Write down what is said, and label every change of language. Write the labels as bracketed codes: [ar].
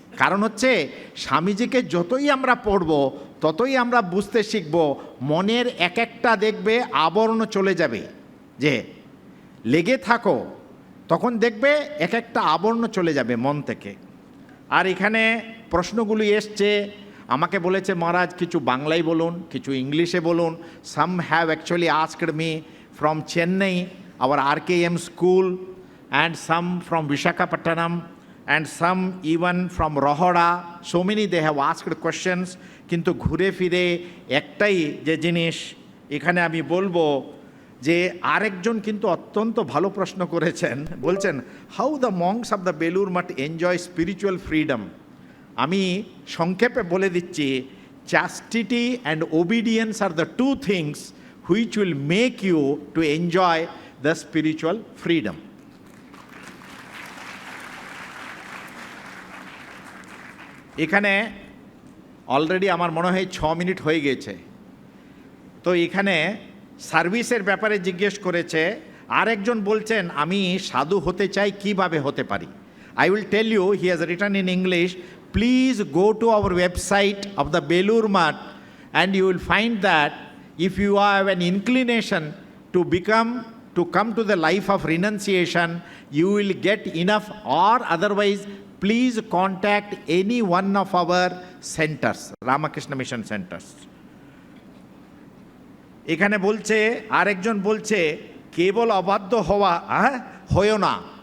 [bn] কারণ হচ্ছে স্বামীজিকে যতই আমরা পড়ব ততই আমরা বুঝতে শিখব, মনের এক একটা দেখবে আবরণ চলে যাবে, যে লেগে থাকো তখন দেখবে এক একটা আবরণ চলে যাবে মন থেকে। আর এখানে প্রশ্নগুলি এসছে, আমাকে বলেছে মহারাজ কিছু বাংলায় বলুন, কিছু ইংলিশে বলুন। [en] Some have actually asked me from Chennai our RKM school, and some from Visakhapatnam, and some even from Rohada. So many they have asked questions. [bn] কিন্তু ঘুরে ফিরে একটাই যে জিনিস এখানে আমি বলবো যে আরেকজন কিন্তু অত্যন্ত ভালো প্রশ্ন করেছেন, বলছেন [en] How the monks of the Belur Math enjoy spiritual freedom. [bn] আমি সংক্ষেপে বলে দিচ্ছি, [en] Chastity and obedience are the two things which will make you to enjoy the spiritual freedom. [bn] এখানে অলরেডি আমার মনে হয় 6 মিনিট হয়ে গেছে। তো এখানে সার্ভিসের ব্যাপারে জিজ্ঞেস করেছে, আরেকজন বলছেন আমি সাধু হতে চাই, কিভাবে হতে পারি। [en] I will tell you, he has written in English, please go to our website of the Belur Math and you will find that if you have an inclination to come to the life of renunciation, you will get enough, or otherwise please contact any one of our centers, Ramakrishna Mission centers. [bn] এখানে বলছে আরেকজন বলছে কেবল অবাধ্য হয়েও না।